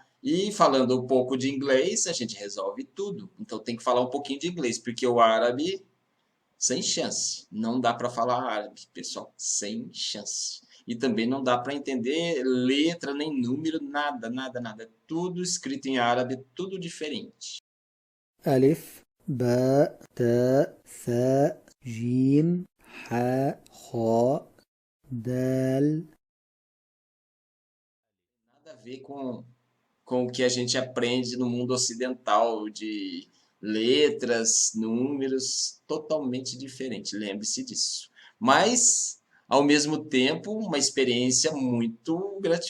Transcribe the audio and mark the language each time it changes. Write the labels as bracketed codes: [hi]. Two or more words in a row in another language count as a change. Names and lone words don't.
[pt] E falando um pouco de inglês, a gente resolve tudo. Então tem que falar um pouquinho de inglês, porque o árabe, sem chance. Não dá para falar árabe, pessoal, sem chance. E também não dá para entender letra, nem número, nada, nada, nada. Tudo escrito em árabe, tudo diferente. [ar] ألف باء تاء ثاء جيم حاء خاء دال. [pt] Nada a ver com o que a gente aprende no mundo ocidental, de letras, números, totalmente diferente, lembre-se disso. Mas, ao mesmo tempo, uma experiência muito gratificante, né?